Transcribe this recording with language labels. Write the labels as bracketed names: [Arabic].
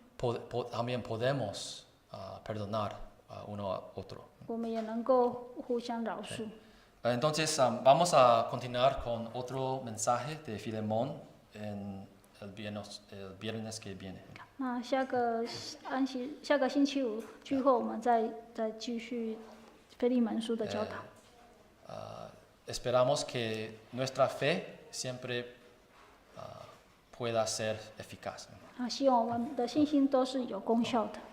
[Spanish] También podemos perdonar uno a otro. [Chinese] 我们也能够互相饶恕。 [Spanish] Entonces vamos a continuar con otro mensaje de Filemón en el viernes que viene. [Chinese] 那下个星期五聚会，我们再继续腓利门书的教导。 [Spanish] Esperamos que nuestra fe siempre pueda ser eficaz. [Chinese] 希望我们的信心都是有功效的。